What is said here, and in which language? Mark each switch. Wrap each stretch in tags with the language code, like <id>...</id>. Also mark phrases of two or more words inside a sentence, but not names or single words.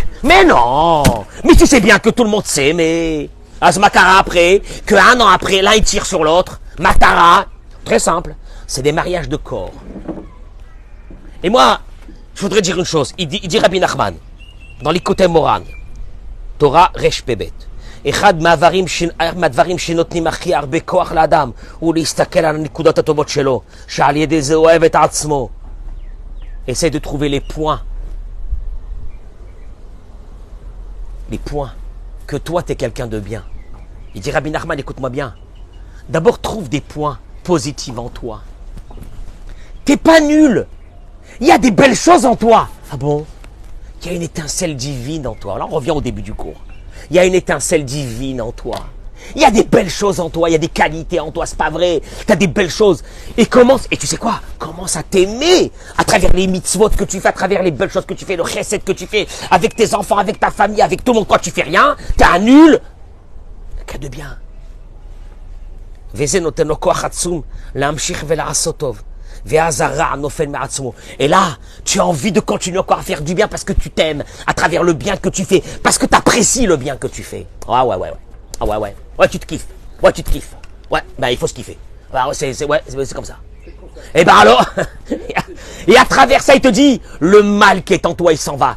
<fr>Mais non. Mais tu sais bien que tout le monde s'aimait. Ce Makara après, que 1 an après, l'un il tire sur l'autre. Matara. Très simple. C'est des mariages de corps. Et moi, je voudrais dire une chose. Il dit Rabbi Nachman, dans l'Ikotei Moran,</fr> <he>Torah Resh Pebet, אחד מהדברים שנותנים הכי הרבה כוח לאדם הוא להסתכל על הנקודות הטובות שלו, שעל ידי זה הוא אוהב את עצמו.</he> <fr>Essaye de trouver les points que toi t'es quelqu'un de bien. Il dit Rabbi Nachman, écoute-moi bien. D'abord trouve des points positifs en toi. T'es pas nul. Il y a des belles choses en toi. Ah bon? Il y a une étincelle divine en toi. Là, on revient au début du cours. Il y a une étincelle divine en toi. Il y a des belles choses en toi. Il y a des qualités en toi. C'est pas vrai. Tu as des belles choses. Et tu sais quoi? Commence à t'aimer à travers les mitzvot que tu fais, à travers les belles choses que tu fais, le chesed que tu fais avec tes enfants, avec ta famille, avec tout le monde. Quand tu fais rien, t'es un nul. Qu'à de bien.</fr> <he>וזה נותן לו כוח עצום להמשיך ולעשות טוב. ואז הרע נופל מעצמו.</he> <fr>Et là, tu as envie de continuer encore à faire du bien parce que tu t'aimes à travers le bien que tu fais, parce que tu apprécies le bien que tu fais. Ah ouais. Ah ouais. Ouais, tu te kiffes. Ouais, il faut se kiffer. C'est comme ça. Et alors, et à travers ça, il te dit, le mal qui est en toi, il s'en va.</fr>